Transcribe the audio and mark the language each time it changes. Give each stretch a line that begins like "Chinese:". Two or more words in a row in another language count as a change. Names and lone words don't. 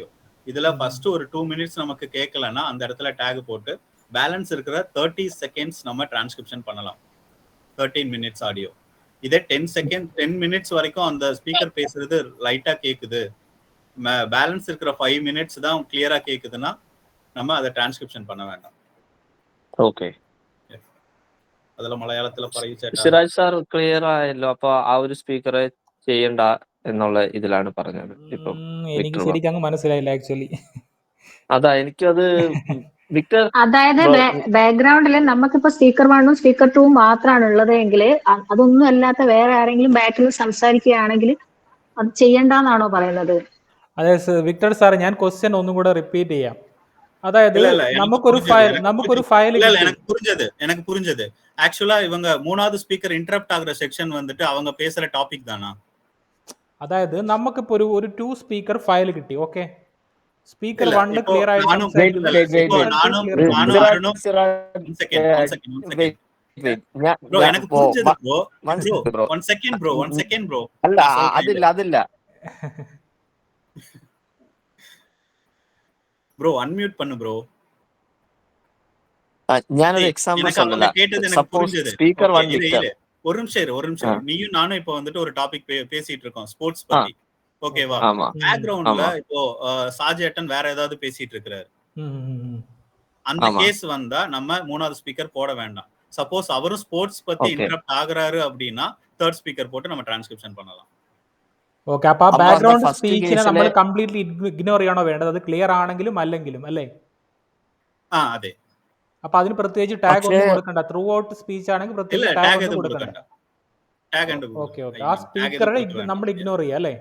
Tamil: இதுல ஃபர்ஸ்ட் ஒரு 2 மினிட்ஸ் நமக்கு கேட்கலன்னா அந்த இடத்துல டேக் போட்டு பேலன்ஸ் இருக்கிற 30 செகண்ட்ஸ் நம்ம டிரான்ஸ்கிரிப்ஷன் பண்ணலாம்.
English: 13 minutes audio.
Tamil: இதே 10 மினிட்ஸ் வரைக்கும் அந்த ஸ்பீக்கர் பேசுறது லைட்டா கேக்குது, பேலன்ஸ் இருக்கிற 5 மினிட்ஸ் தான் கிளியரா கேக்குதுன்னா நம்ம அதை டிரான்ஸ்கிரிப்ஷன் பண்ண வேண்டாம்.
Malayalam: ഓക്കെ. അതിലെ മലയാളത്തിലെ പറയിച്ചേട്ടാ. സിറാജ് സാർ ക്ലിയർ ആയല്ലോ. അപ്പൊ ആ ഒരു സ്പീക്കറെ ചെയ്യണ്ട എന്നുള്ള ഇതിലാണ് പറഞ്ഞത്. ഇപ്പം എനിക്ക് ശരിക്കും അങ്ങ് മനസ്സിലായില്ല ആക്ച്വലി. അതാ എനിക്കത് വിക്ടർ അതായത് ബാക്ക്ഗ്രൗണ്ടിൽ നമുക്കിപ്പോ സ്പീക്കർ 1ഉം സ്പീക്കർ 2ഉം മാത്രമാണ് ഉള്ളത് എങ്കിൽ അതൊന്നും അല്ലാത്ത വേറെ ആരെങ്കിലും ബാക്കിൽ സംസാരിക്കുകയാണെങ്കിൽ അത് ചെയ്യണ്ടെന്നാണോ പറയുന്നത്? അതെ വിക്ടർ സാർ, ഞാൻ ക്വസ്റ്റ്യൻ ഒന്നും കൂടെ റിപ്പീറ്റ് ചെയ്യാം. അതായത് നമുക്കൊരു ഫയൽ
Tamil: எனக்கு புரிஞ்சது ஆக்சுவலா இவங்க மூணாவது
English: speaker interrupt
Tamil: ஆகுற செக்ஷன் வந்துட்டு அவங்க பேசுற டாபிக் தானா?
Malayalam: അതായത് നമുക്കിപ്പോ ഒരു 2
English: speaker file
Malayalam: കിട്ടി. ഓക്കെ, സ്പീക്കർ 1 ക്ലിയർ ആയിട്ട് അതില്ല
Tamil: ப்ரோ அன்மியூட் பண்ணு ப்ரோ.
Malayalam: ഞാനൊരു എക്സാമ്പിൾ சொல்லல.
English: suppose speaker
Tamil: 1 விக்டர் ஒரு நிமிஷம் நீயும் நானும் இப்போ வந்துட்டு ஒரு டாபிக் பேசிட்டு இருக்கோம் ஸ்போர்ட்ஸ் பத்தி. ஓகேவா? பேக்ரவுண்ட்ல இப்போ சாஜேட்டன் வேற ஏதாவது பேசிட்டு இருக்காரு. அந்த கேஸ் வந்தா நம்ம மூணாவது ஸ்பீக்கர் போட வேண்டாம். சப்போஸ் அவரும் ஸ்போர்ட்ஸ் பத்தி இன்டரப்ட் ஆகுறாரு அப்படின்னா
English: third speaker
Tamil: போட்டு நம்ம டிரான்ஸ்கிரிப்ஷன் பண்ணலாம்.
Malayalam: ഓക്കെ, അപ്പൊ ആ ബാക്ക്ഗ്രൗണ്ട് സ്പീച്ചിനെ നമ്മൾ
English: completely ignore
Malayalam: ചെയ്യണോ വേണ്ടത്? അത് ക്ലിയർ ആണെങ്കിലും അല്ലെങ്കിലും അല്ലേ? അതെ. അപ്പൊ അതിന് പ്രത്യേകിച്ച് ടാഗ് ഒന്നും കൊടുക്കണ്ട.
English: throughout speech
Malayalam: ആണെങ്കിൽ പ്രത്യേകിച്ച് ടാഗ് ഒന്നും കൊടുക്കണ്ട. ഓക്കെ, ആ സ്പീക്കറെ നമ്മൾ ഇഗ്നോർ ചെയ്യാം അല്ലേ?